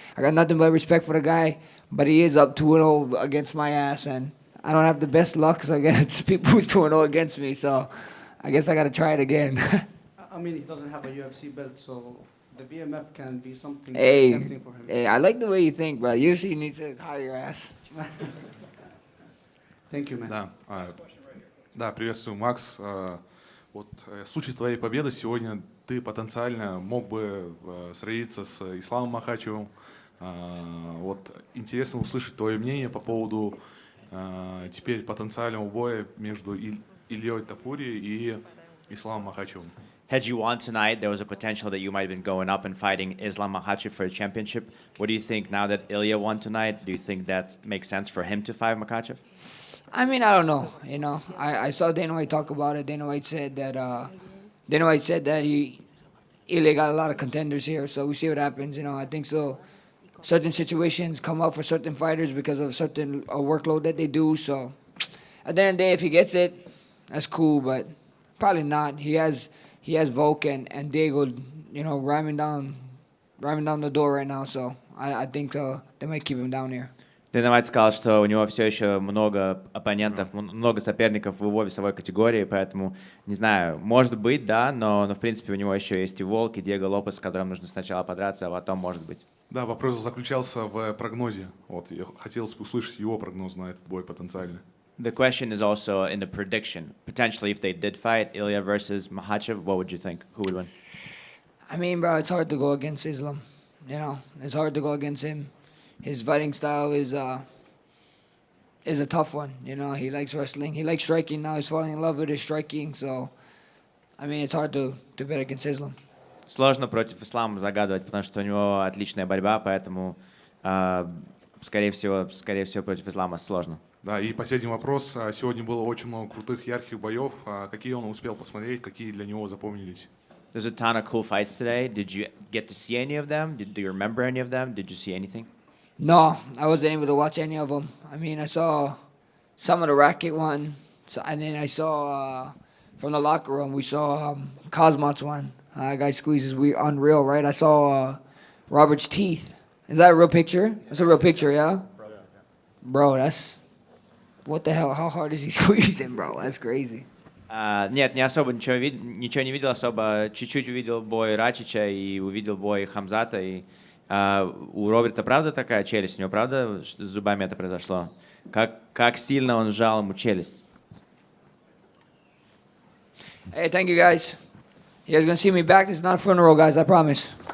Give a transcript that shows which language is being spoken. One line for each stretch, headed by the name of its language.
English: I got nothing but respect for the guy, but he is up 2-0 against my ass, and I don't have the best luck against people who's 2-0 against me, so I guess I got to try it again. I mean, he doesn't have a UFC belt, so the BMF can be something Hey, tempting for him. hey, I like the way you think, bro. UFC needs to hire your ass. Thank you, man.
Russian: Да, приветствую, Макс. Вот в случае твоей победы сегодня ты потенциально мог бы сразиться с Исламом Махачевым. Вот интересно услышать твое мнение по поводу теперь потенциального боя между Ильей Топурией и Исламом Махачевым.
English: Had you won tonight, there was a potential that you might have been going up and fighting Islam Makhachev for a championship. What do you think now that Ilia won tonight? Do you think that makes sense for him to fight Makhachev? I mean, I don't know. You know, I saw Dana White talk about it. Dana White said that Ilia got a lot of contenders here, so we see what happens. You know, I think so. Certain situations come up for certain fighters because of certain workload that they do. So at the end of the day, if he gets it, that's cool. But probably not. He has Volk and Diego, you know, ramming down the door right now. So I think they might keep him down here.
Russian: Дана Вайт сказал, что у него все еще много оппонентов, много соперников в его весовой категории, поэтому, не знаю, может быть, да, но в принципе у него еще есть и Волк, и Диего Лопес, с которым нужно сначала подраться, а потом может быть. Да, вопрос заключался в прогнозе. Вот, я хотелось бы услышать его прогноз на этот бой потенциально.
English: The question is also in the prediction. Potentially, if they did fight Ilia versus Makhachev, what would you think? Who would win? I mean, bro, it's hard to go against Islam. You know, it's hard to go against him. His fighting style is a tough one. You know, he likes wrestling. He likes striking. Now he's falling in love with his striking. So, I mean, it's hard to bet against Islam.
Russian: Сложно против Ислама загадывать, потому что у него отличная борьба, поэтому, скорее всего, против Ислама сложно. Да, и последний вопрос. Сегодня было очень много крутых, ярких боев. Какие он успел посмотреть, какие для него запомнились?
English: There's a ton of cool fights today. Did you get to see any of them? Do you remember any of them? Did you see anything? No, I wasn't able to watch any of them. I mean, I saw some of the racket one, and then I saw from the locker room, we saw Cosmot's one. Guy squeezes unreal, right? I saw Robert's teeth. Is that a real picture? That's a real picture, yeah? Bro, that's... What the hell? How hard is he squeezing, bro? That's crazy.
Russian: Нет, не особо ничего не видел, особо чуть-чуть увидел бой Рачича и увидел бой Хамзата. И, у Роберта правда такая челюсть? У него правда с зубами это произошло? Как сильно он сжал ему челюсть?
English: Hey, thank you, guys. You guys gonna see me back? This is not a funeral, guys, I promise.